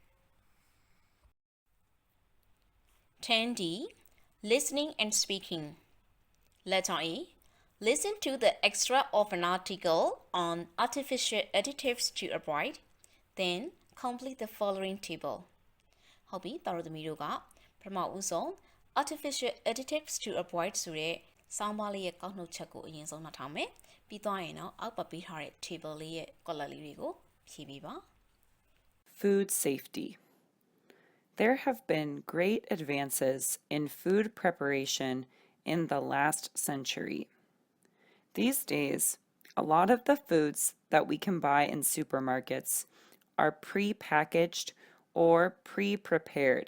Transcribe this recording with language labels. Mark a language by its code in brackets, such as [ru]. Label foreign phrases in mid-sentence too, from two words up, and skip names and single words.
[en] 10D. Listening and speaking. Letter A. Listen to the extra of an article on artificial additives to avoid, then complete the following table. [my] ဟုတ်ပြီတော်သမီးတို့ကပထမဦးဆုံး [en] artificial additives to avoid [my] ဆိုတဲ့စောင်းပါးလေးရဲ့ကောက်နှုတ်ချက်ကိုအရင်ဆုံးနှာထောင်မယ်ပြီးသွားရင်တော့အောက်ပါပေးထားတဲ့ table လေးရဲ့ color လေးတွေကိုဖြည့်ပေးပါ [en] Food safety. There have been great advances in food preparation in the last century. These days, a lot of the foods that we can buy in supermarkets are pre-packaged or pre-prepared.